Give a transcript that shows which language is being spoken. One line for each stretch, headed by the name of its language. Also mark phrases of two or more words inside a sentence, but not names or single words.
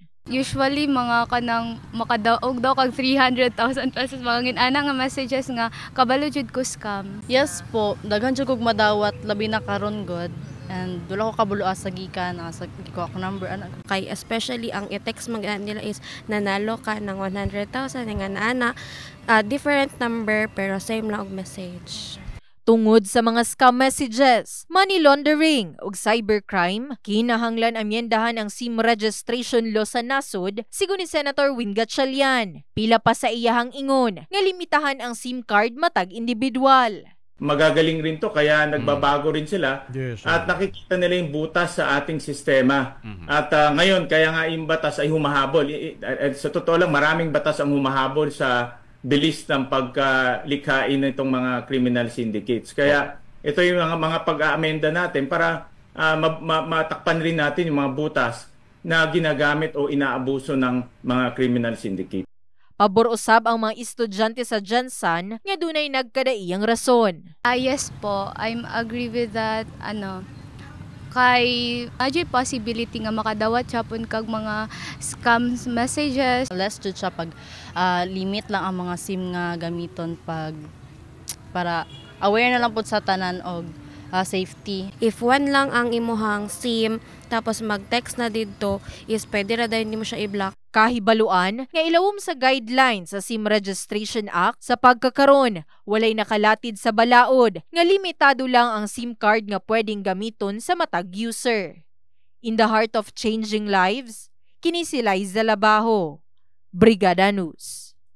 Cebuano: Usually mga kanang makadaog daw kag 300,000 pesos mga ana nga messages nga kabalo jud ko scam. Yes po, daghan jud kog madawat labi na karon god. And wala ko kabuloa sa gikan sa ko number kay especially ang i-text mga nila is
Filipino: nanalo ka ng 100,000
Cebuano: nga ana different number pero same lang og message. Tungod sa mga scam messages, money laundering ug cybercrime, kinahanglan amyendahan ang
English: SIM registration law
Cebuano: sa nasod, sigon ni Senator Win Gatchalian. Pila pa sa iyahang ingon nga limitahan ang SIM card matag individual.
Filipino: Magagaling rin to kaya nagbabago rin sila at nakikita nila yung butas sa ating sistema. At ngayon kaya nga yung batas ay humahabol. Sa totoo lang maraming batas ang humahabol sa bilis ng pagkalikhain ng itong mga
English: criminal syndicates.
Filipino: Kaya ito yung mga pag-aamenda natin para matakpan rin natin yung mga butas na ginagamit o inaabuso ng mga
English: criminal syndicate.
Cebuano: Pabor usab ang mga estudyante sa Jansan nga dunay nagkadaiyang rason. Yes po,
English: I'm agree with that
Cebuano: kay adjay possibility nga makadawat chapon kag mga scam messages. Less jud siya pag limit lang ang mga SIM nga gamiton para aware na lang pud sa tanan og safety. If one lang ang imuhang SIM tapos mag-text na didto is pwede ra dayon nimo siya i-block. Kahibaluan nga ilawom sa guidelines sa SIM Registration Act sa pagkakaron, walay nakalatid sa balaod nga limitado lang ang SIM card nga pwedeng gamiton sa matag user.
English: In the heart of changing lives,
Cebuano: kini si Liza Labajo, Brigada News.